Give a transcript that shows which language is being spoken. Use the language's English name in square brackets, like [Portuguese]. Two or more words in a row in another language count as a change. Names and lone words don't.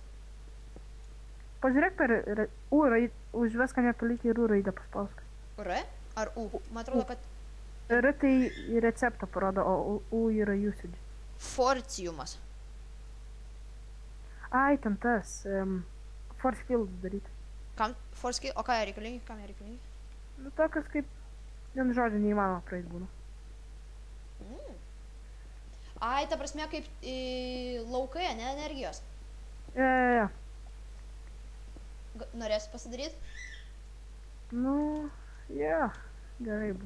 [Lithuanian] Pažiūrėk per U raidę, užveską nepalikę ir U raidę paspausk. R ar U? Man atrodo, kad... R tai receptą parodo, o U yra usage. Forciumas. Ai, ten tas, [English] force field [Lithuanian] daryti. Kam? [English] Force kill? [Lithuanian] O ką jie reikalingi? Kam jie reikalingi? Nu, tokias kaip, vien žodžiu, neįmanoma praeit būna. Ai, ta prasme, kaip laukai, ne energijos. Ja. Norėsi pasidaryti? Nu, ja, gerai bus.